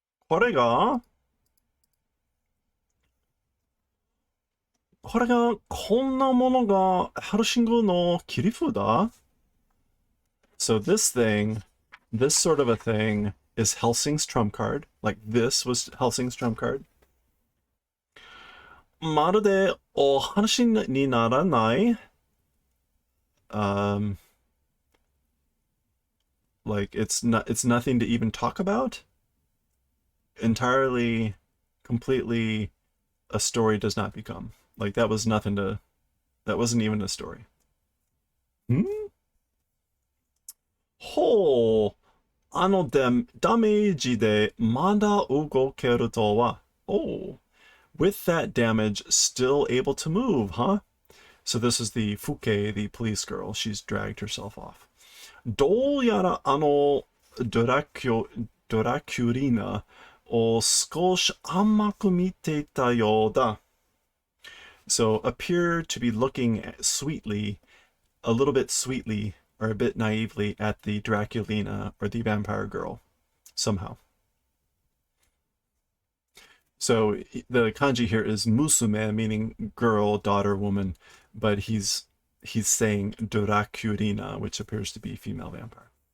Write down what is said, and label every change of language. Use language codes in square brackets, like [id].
[ja] これがこんなものがハルシングの切り札? [en] So this thing, this sort of a thing, is Helsing's trump card. Like this was Helsing's trump card. [ja] まるでお話にならない. [en] Like it's nothing to even talk about. Entirely, completely, a story does not become. Like that was nothing to, that wasn't even a story. [ja] Ho, ダメージでまだ動けるとは. [en] Oh, with that damage, still able to move, huh? So this is the Fuke, the police girl. She's dragged herself off. [ja] どうやらドラキュリーナを少し甘く見ていたようだ. [en] So appear to be looking sweetly, a little bit sweetly, or a bit naively at the Draculina, or the vampire girl, somehow. So the kanji here is musume, meaning girl, daughter, woman, but he's saying Draculina, which appears to be female vampire.